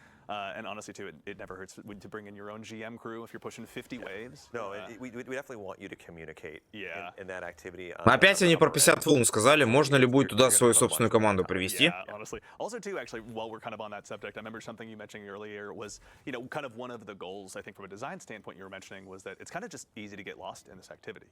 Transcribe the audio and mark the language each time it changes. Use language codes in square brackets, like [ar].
[en] And honestly, too, it never hurts to bring in your own GM crew if you're pushing 50 waves. No, we definitely want you to communicate in that activity. [ru] Опять они про 50 волн сказали, можно ли будет туда свою собственную команду привести? [en] Yeah, honestly. Also, too, actually, while we're kind of on that subject, I remember something you mentioned earlier was, you know, kind of one of the goals, I think, from a design standpoint you were mentioning was that it's kind of just easy to get lost in this activity.